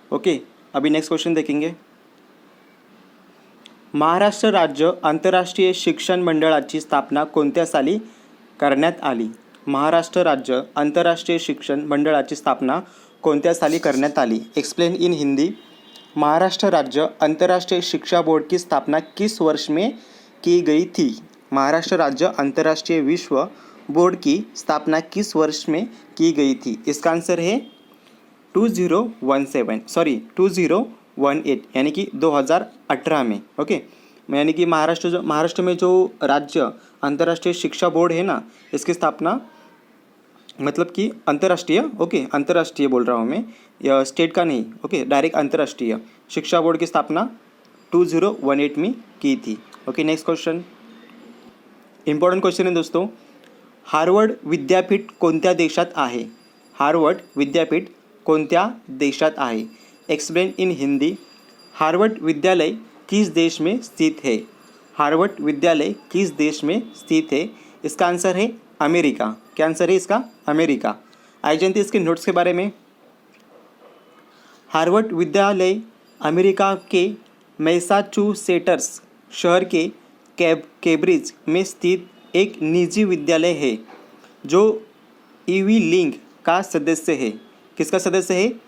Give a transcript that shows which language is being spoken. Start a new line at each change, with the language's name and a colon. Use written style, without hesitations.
Hindi: Okay, अभी next question देखेंगे।
Marathi: महाराष्ट्र राज्य आंतरराष्ट्रीय शिक्षण मंडळाची स्थापना कोणत्या साली करण्यात आली? महाराष्ट्र राज्य आंतरराष्ट्रीय शिक्षण मंडळाची स्थापना कोणत्या साली करण्यात आली?
English: Explain in Hindi.
Hindi: महाराष्ट्र राज्य अंतर्राष्ट्रीय शिक्षा बोर्ड की स्थापना किस वर्ष में की गई थी? महाराष्ट्र राज्य अंतर्राष्ट्रीय विश्व बोर्ड की स्थापना किस वर्ष में की गई थी? इसका आंसर है 2018 यानी कि 2018 में। ओके, यानी कि महाराष्ट्र में जो राज्य अंतर्राष्ट्रीय शिक्षा बोर्ड है ना, इसकी स्थापना मतलब कि अंतर्राष्ट्रीय, ओके अंतर्राष्ट्रीय बोल रहा हूँ मैं, स्टेट का नहीं, ओके डायरेक्ट अंतर्राष्ट्रीय शिक्षा बोर्ड की स्थापना 2018 में की थी। Okay, next question, important question है दोस्तों।
Marathi: हार्वर्ड विद्यापीठ कोणत्या देशात आहे? हार्वर्ड विद्यापीठ कोणत्या देशात आहे?
English: Explain in Hindi.
Hindi: हार्वर्ड विद्यालय किस देश में स्थित है? हार्वर्ड विद्यालय किस देश में स्थित है? इसका आंसर है अमेरिका। क्या आंसर है इसका? अमेरिका। आई जानते हैं इसके नोट्स के बारे में। हार्वर्ड विद्यालय अमेरिका के मैसाचुसेट्स शहर के कैम्ब्रिज में स्थित एक निजी विद्यालय है जो ईवी लिंग का सदस्य है। किसका सदस्य है?